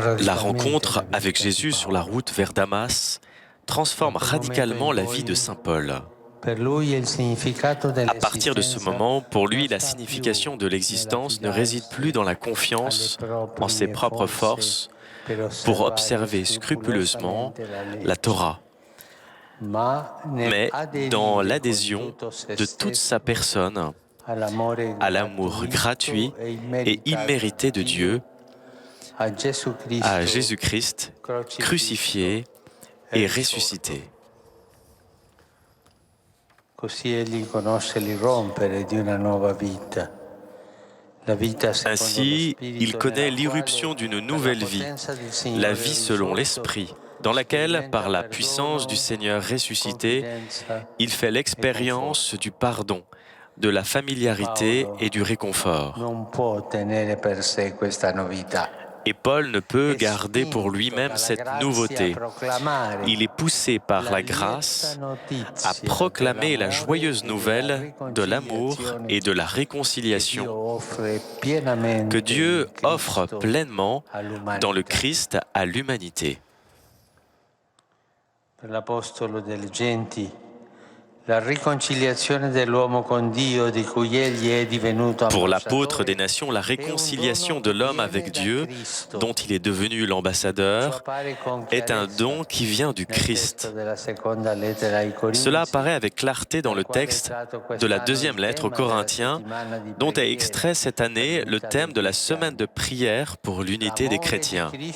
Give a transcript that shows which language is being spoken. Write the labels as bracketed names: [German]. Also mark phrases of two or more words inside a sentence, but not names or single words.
[French] La [Italian] radicalmente [French] rencontre [Italian] la vita [French] avec [Italian] di [French] Jésus sur la [Italian] Paolo. [French] route vers Damas transforme radicalement la vie de Saint Paul. [Italian] Per lui il significato [French] À partir de ce [Italian] dell'esistenza [French] moment, pour lui, [Italian] non [French] la [Italian] sta [French] signification [Italian] più [French] de l'existence ne [Italian] nell'affidarsi [French] réside plus dans la [Italian] alle [French] confiance [Italian] proprie [French] en ses propres forces pour observer scrupuleusement la Torah, mais dans l'adhésion de toute sa personne à l'amour gratuit et immérité de Dieu, à Jésus-Christ crucifié et ressuscité. [Italian] Così egli conosce l'irrompere di una nuova vita. La vita secondo lo [French] Ainsi, [Italian] Spirito [French] il connaît [Italian] nella [French] l'irruption [Italian] quale, [French] d'une [Italian] per la [French] nouvelle vie, [Italian] potenza del [French] la [Italian] Signore [French] vie selon [Italian] risorto, [French] l'Esprit, dans laquelle, par la puissance du Seigneur ressuscité, il fait l'expérience du pardon, de la familiarité et du réconfort. [Italian] non può tenere per sé questa novità. [French] Et Paul ne peut garder pour lui-même cette nouveauté. Il est poussé par la grâce à proclamer la joyeuse nouvelle de l'amour et de la réconciliation que Dieu offre pleinement dans le Christ à l'humanité. [Italian] L'apostolo delle genti, la riconciliazione dell'uomo con Dio di cui egli è divenuto [French] Pour l'apôtre des nations, la réconciliation de l'homme avec Dieu, dont il est devenu l'ambassadeur, est un don qui vient du Christ. Cela apparaît avec clarté dans le texte de la deuxième lettre aux Corinthiens, dont est extrait cette année le thème de la semaine de prière pour l'unité des chrétiens.